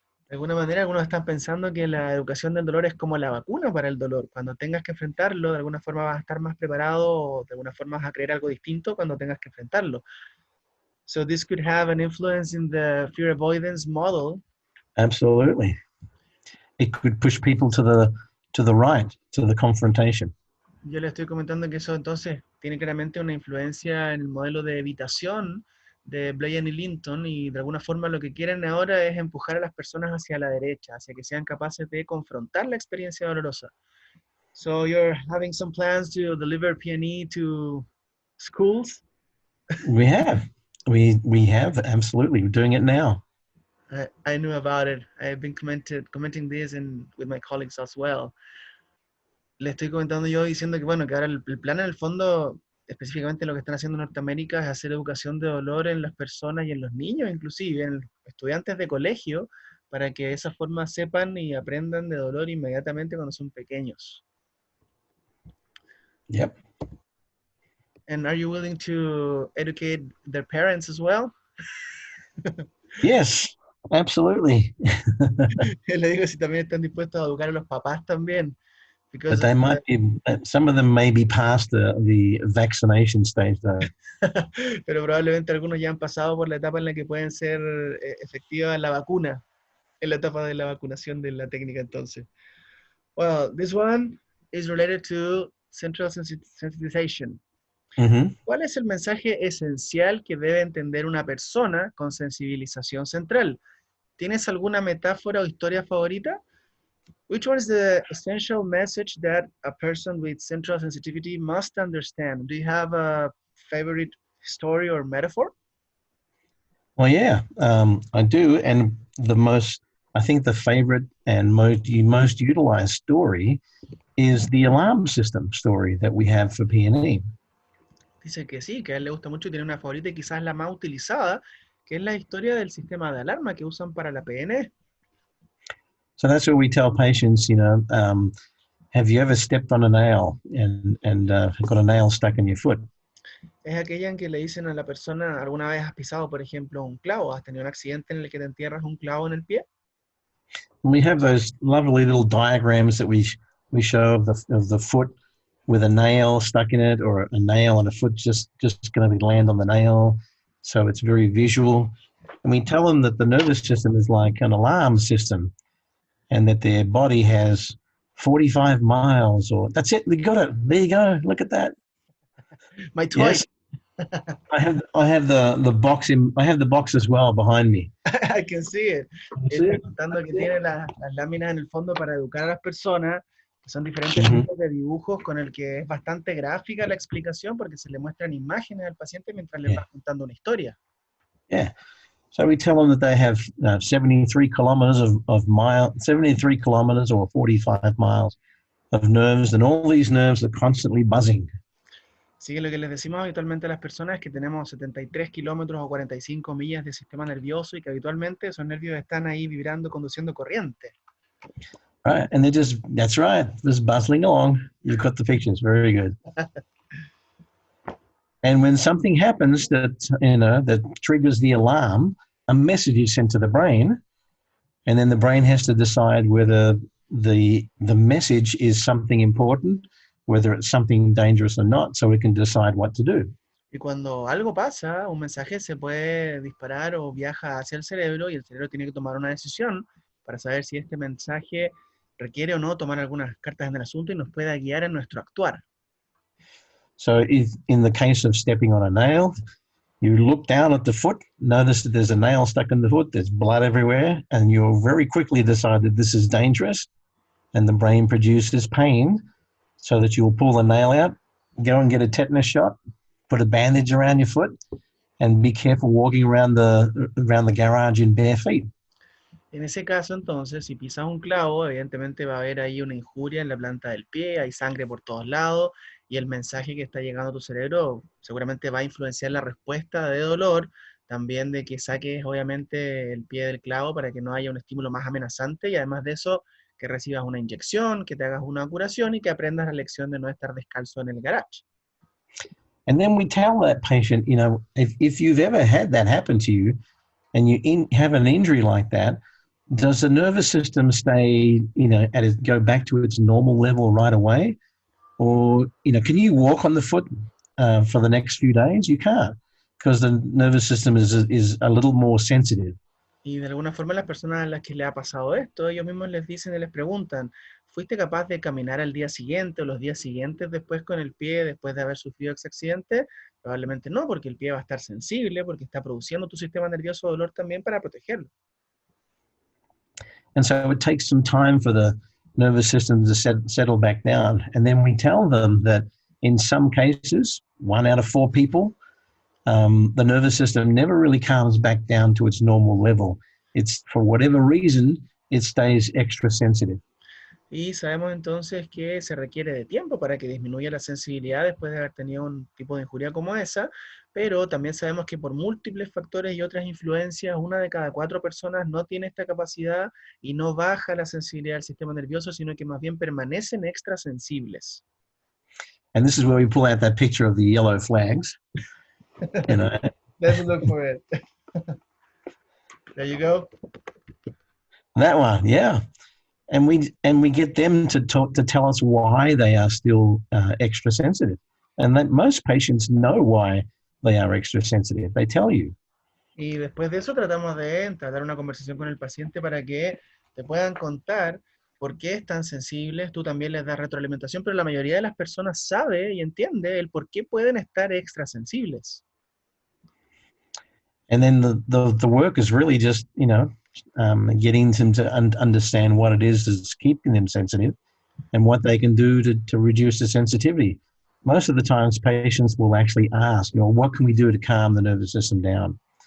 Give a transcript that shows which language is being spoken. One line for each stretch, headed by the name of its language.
Spanish: De alguna manera, algunos están pensando que la educación del dolor es como la vacuna para el dolor. Cuando tengas que enfrentarlo, de alguna forma vas a estar más preparado o de alguna forma vas a creer algo distinto cuando tengas que enfrentarlo.
English: So this could have an influence in the fear avoidance model. Absolutely. It could push people to the right, to the confrontation.
Spanish: Yo le estoy comentando que eso entonces tiene claramente una influencia en el modelo de evitación de Blaine y Linton, y de alguna forma lo que quieren ahora es empujar a las personas hacia la derecha, hacia que sean capaces de confrontar la experiencia dolorosa.
English: So you're having some plans to deliver PNE to schools? We have, absolutely. We're doing it now. I knew about it. I've been commenting this with my colleagues as well.
Spanish: Le estoy comentando yo diciendo que, bueno, que ahora el plan en el fondo, específicamente lo que están haciendo en Norteamérica, es hacer educación de dolor en las personas y en los niños, inclusive en los estudiantes de colegio, para que de esa forma sepan y aprendan de dolor inmediatamente cuando son pequeños.
English: Yep. And are you willing to educate their parents as well? Yes, absolutely.
Spanish: Le digo si también están dispuestos a educar a los papás también.
English: But they might be, some of them may be past the vaccination stage though.
Spanish: Pero probablemente algunos ya han pasado por la etapa en la que pueden ser efectiva la vacuna, en la etapa de la vacunación de la técnica entonces.
English: Well, this one is related to central sensitization. Mm-hmm.
Spanish: ¿Cuál es el mensaje esencial que debe entender una persona con sensibilización central? ¿Tienes alguna metáfora o historia favorita?
English: Which one is the essential message that a person with central sensitivity must understand? Do you have a favorite story or metaphor? Well, yeah, I do. And I think the favorite and most utilized story is the alarm system story that we have for PNE.
Spanish: Dice que sí, que a él le gusta mucho y tiene una favorita y quizás la más utilizada, que es la historia del sistema de alarma que usan para la PNE.
English: So that's where we tell patients, have you ever stepped on a nail and got a nail stuck in your foot?
Spanish: Es aquella en que le dicen a la persona, ¿alguna vez has pisado, por ejemplo, un clavo? ¿Has tenido un accidente en el que te entierras un clavo en el pie?
English: We have those lovely little diagrams that we show of the foot with a nail stuck in it, or a nail and a foot just going to land on the nail. So it's very visual. And we tell them that the nervous system is like an alarm system, and that their body has 45 miles, or that's it. We got it. There you go. Look at that. My toy. Yes. I have the box I have the box as well behind me. I can see it.
Spanish: Está contando que tiene las láminas en el fondo para educar a las personas, que son diferentes tipos de dibujos con el que es bastante gráfica la explicación porque se le muestran imágenes al paciente mientras le va contando una historia.
English: Yeah. So we tell them that they have 73 kilometers of 73 kilometers or 45 miles of nerves, and all these nerves are constantly buzzing.
Spanish: Así que lo que les decimos habitualmente a las personas es que tenemos 73 kilómetros o 45 millas de sistema nervioso y que habitualmente esos nervios están ahí vibrando, conduciendo corriente.
English: Right. And that's right, just bustling along. You've got the pictures. Very good. And when something happens that triggers the alarm, a message is sent to the brain, and then the brain has to decide whether the message is something important, whether it's something dangerous or not, so it can decide what to do.
Spanish: Y cuando algo pasa, un mensaje se puede disparar o viaja hacia el cerebro y el cerebro tiene que tomar una decisión para saber si este mensaje requiere o no tomar algunas cartas en el asunto y nos pueda guiar en nuestro actuar.
English: So if, in the case of stepping on a nail, you look down at the foot, notice that there's a nail stuck in the foot, there's blood everywhere, and you'll very quickly decide that this is dangerous, and the brain produces pain so that you'll pull the nail out, go and get a tetanus shot, put a bandage around your foot, and be careful walking around the garage in bare feet.
Spanish: En ese caso, entonces, si pisas un clavo, evidentemente va a haber ahí una injuria en la planta del pie, hay sangre por todos lados, y el mensaje que está llegando a tu cerebro seguramente va a influenciar la respuesta de dolor, también de que saques, obviamente, el pie del clavo para que no haya un estímulo más amenazante, y además de eso, que recibas una inyección, que te hagas una curación y que aprendas la lección de no estar descalzo en el garage.
English: And then we tell that patient, if you've ever had that happen to you and you have an injury like that, does the nervous system stay, go back to its normal level right away? Or, can you walk on the foot for the next few days? You can't, because the nervous system is a little more sensitive.
Spanish: Y de alguna forma las personas a las que les ha pasado esto, ellos mismos les dicen y les preguntan, ¿fuiste capaz de caminar al día siguiente o los días siguientes después con el pie, después de haber sufrido ese accidente? Probablemente no, porque el pie va a estar sensible, porque está produciendo tu sistema nervioso dolor también para protegerlo.
English: And so it takes some time for the nervous system to settle back down. And then we tell them that in some cases, 1 out of 4 people, the nervous system never really calms back down to its normal level. It's, for whatever reason, it stays extra sensitive.
Spanish: Y sabemos entonces que se requiere de tiempo para que disminuya la sensibilidad después de haber tenido un tipo de injuria como esa, pero también sabemos que por múltiples factores y otras influencias, 1 de cada 4 personas no tiene esta capacidad y no baja la sensibilidad del sistema nervioso, sino que más bien permanecen extra sensibles.
English: And this is where we pull out that picture of the yellow flags. Let's look for it. There you go. That one, yeah. And we get them to tell us why they are still extra sensitive, and that most patients know why they are extra sensitive. They tell you.
Spanish: Y después de eso tratamos de entablar una conversación con el paciente para que te puedan contar por qué están sensibles. Tú también les das retroalimentación, pero la mayoría de las personas sabe y entiende el por qué pueden estar extra sensibles.
English: And then the work is really just getting them to understand what it is that's keeping them sensitive and what they can do to reduce the sensitivity. Most of the times patients will actually ask, what can we do to calm the nervous system down?